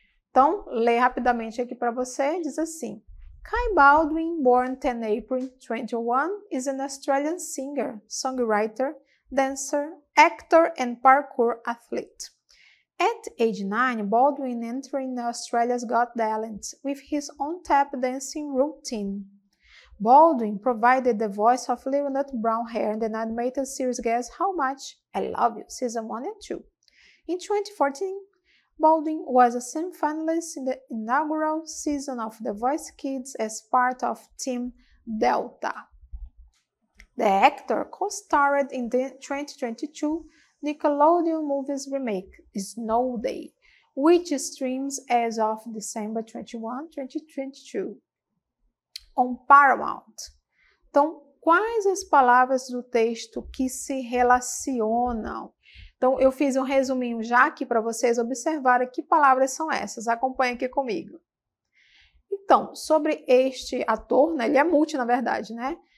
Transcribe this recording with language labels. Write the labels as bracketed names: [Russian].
[Portuguese] Então, leia rapidamente aqui para você, diz assim. [English] Kai Baldwin, born 10 April 21, is an Australian singer, songwriter, dancer, actor, and parkour athlete. At age 9, Baldwin entered Australia's Got Talent with his own tap dancing routine. Baldwin provided the voice of Little Nut Brown Hair in the animated series Guess How Much I Love You, Season 1 and 2. In 2014, Baldwin was a semi-finalist in the inaugural season of The Voice Kids as part of Team Delta. The actor co-starred in the 2022 Nickelodeon movies remake, Snow Day, which streams as of December 21, 2022, on Paramount. [Portuguese] Então, quais as palavras do texto que se relacionam? Então, eu fiz um resuminho já aqui para vocês observarem que palavras são essas. Acompanhe aqui comigo. Então, sobre este ator, né, ele é multi, na verdade, né?